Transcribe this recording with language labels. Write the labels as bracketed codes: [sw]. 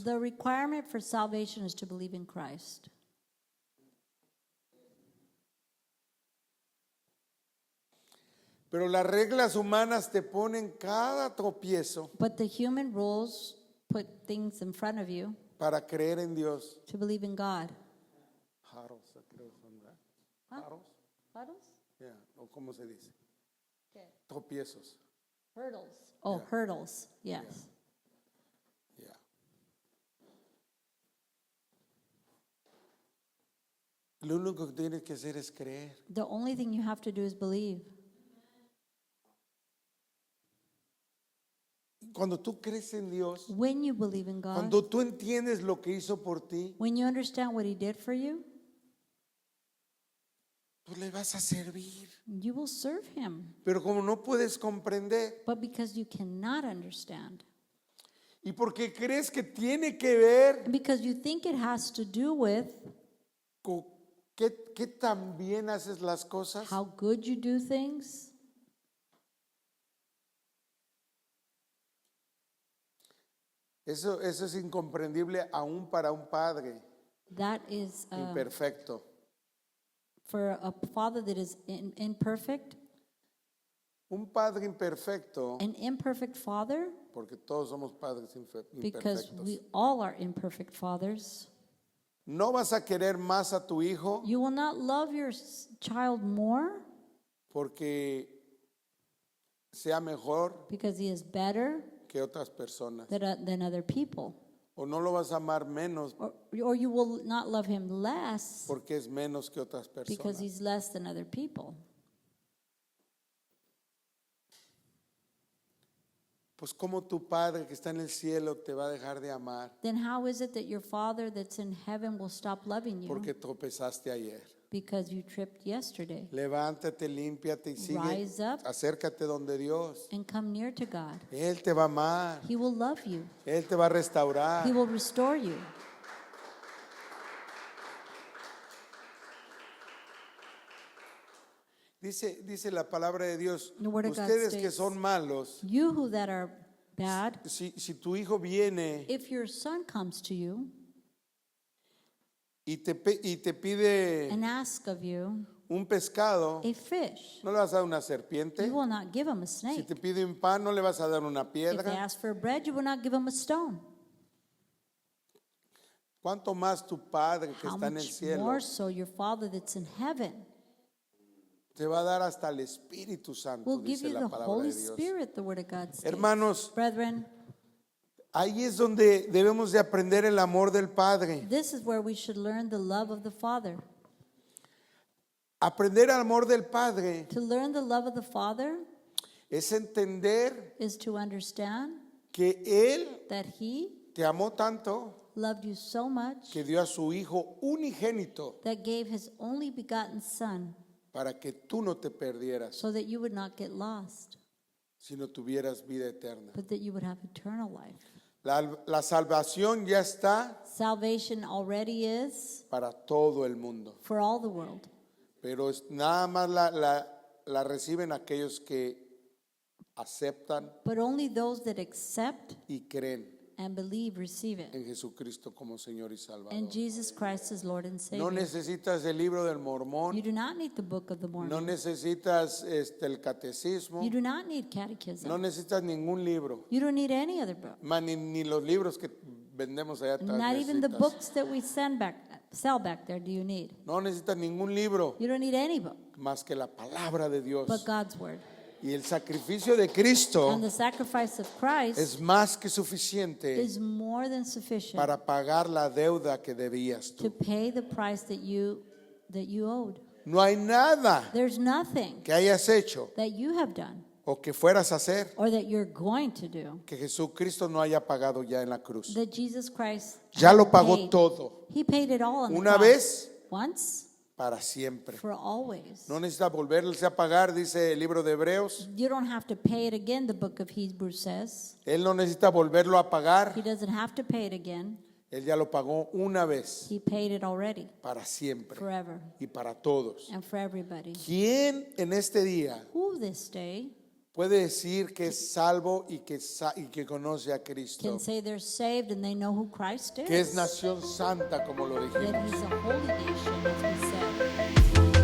[en] the requirement for salvation is to believe in Christ. [es] Pero las reglas humanas te ponen cada tropiezo [en] But the human rules put things in front of you [es] para creer en Dios. [en] to believe in God. [es] Jaros, creo son, ¿verdad? Huh? Jaros, [en] Hurdles? [es] ya, o cómo se dice, tropiezos. [en] Hurdles. Oh, Yeah. hurdles. Yes. [es] Ya. Lo único que tienes que hacer es creer. [en] The only thing you have to do is believe. [es] Cuando tú crees en Dios, [en] When you believe in God, [es] cuando tú entiendes lo que hizo por ti, [en] when you understand what He did for you, [es] tú le vas a servir. [en] you will serve Him. [es] Pero como no puedes comprender [en] But because you cannot understand, [es] y porque crees que tiene que ver [en] and because you think it has to do with [es] con qué tan bien haces las cosas, [en] how good you do things, [es] eso es incomprendible aún para un padre [en] that is [es] imperfecto. [en] for a father that is imperfect. [es] Un padre imperfecto, [en] An imperfect father, [es] porque todos somos padres [en] because [es] imperfectos. [en] we all are imperfect fathers. [es] No vas a querer más a tu hijo [en] You will not love your child more [es] porque sea mejor [en] because he is better [es] que otras personas. [en] than other people. [es] O no lo vas a amar menos [en] Or you will not love him less [es] porque es menos que otras [en] because [es] personas. [en] he's less than other people. [es] Pues como tu padre que está en el cielo te va a dejar de amar [en] Then how is it that your Father that's in heaven will stop loving you [es] porque tropezaste ayer. [en] because you tripped yesterday? [es] Levántate, límpiate y sigue. [en] Rise up. [es] Acércate donde Dios. [en] And come near to God. [es] Él te va a amar. [en] He will love you. [es] Él te va a restaurar. [en] He will restore you. [es] Dice la palabra de Dios, [en] The word of God [es] ustedes que [en] states, [es] son malos, [en] You who that are bad, [es] si tu hijo viene [en] if your son comes to you [es] y te pide [en] and asks of you [es] un pescado, [en] a fish, [es] no le vas a dar una serpiente. [en] you will not give him a [es] Si [en] snake. [es] te pide un pan, no le vas a dar una [en] If they [es] piedra. [en] ask for bread, you will not give him a stone. [es] ¿Cuánto más tu Padre que [en] How [es] está en el [en] much [es] cielo [en] more so your Father that's in heaven [es] te va a dar hasta el Espíritu Santo, [en] will give [es] dice [en] you [es] la [en] the [es] palabra [en] Holy [es] de Dios. [en] Spirit, the Word of God states. [es] Hermanos, [en] Brethren, [es] ahí es donde debemos de aprender el amor del Padre. [en] this is where we should learn the love of the Father. [es] Aprender el amor del Padre [en] To learn the love of the Father [es] es entender [en] is to understand [es] que Él [en] that He [es] te amó tanto [en] loved you so much [es] que dio a su Hijo unigénito [en] that gave His only begotten Son [es] para que tú no te perdieras, [en] so that you would not get lost, [es] sino tuvieras vida eterna. [en] but that you would have eternal life. [es] La salvación ya está [en] Salvation already is [es] para todo el mundo, [en] for all the world, [es] pero nada más la reciben aquellos que aceptan [en] but only those that accept [es] y creen [en] and believe receive it. [es] en Jesucristo como Señor y Salvador. [en] And Jesus Christ is Lord and [es] No [en] Savior. [es] necesitas el libro del [en] You [es] Mormón, [en] do not need the Book of the [es] no [en] Mormon. [es] necesitas el catecismo, [en] You do not need catechism. [es] no necesitas ningún libro, [en] You don't need any other book. [es] más ni los libros que vendemos allá atrás. [en] Not even the [es] necesitas. [en] books that we sell back there do you need. [es] No necesitas ningún libro [en] You don't need any book [es] más que la palabra de Dios. [en] but God's Word. [es] Y el sacrificio de Cristo [en] And the sacrifice of Christ [es] es más que suficiente [en] is more than sufficient [es] para pagar la deuda que debías [en] to [es] tú. [en] pay the price that you owed. [es] No hay nada [en] There's nothing [es] que hayas hecho [en] that you have done [es] o que fueras a hacer [en] or that you're going to do [es] que Jesucristo no haya pagado ya en la cruz. [en] that Jesus Christ [es] Ya lo pagó [en] paid. [es] todo, [en] He paid it all on the [es] una [en] cross. [es] vez [en] Once [es] para siempre. [en] for always. [es] No necesita volverse a pagar, dice el libro de Hebreos. [en] You don't have to pay it again, the book of Hebrews says. [es] Él no necesita volverlo a pagar. [en] He doesn't have to pay it again. [es] Él ya lo pagó una vez [en] He paid it already, [es] para siempre [en] forever, [es] y para todos. [en] and for everybody. [es] ¿Quién en este día [en] Who this day [es] puede decir que es salvo y que conoce a Cristo, [en] can say they're saved and they know who Christ [es] que es [en] is, [es] nación santa, como lo [en] that [es] dijimos. [en] he's a holy nation, as we said.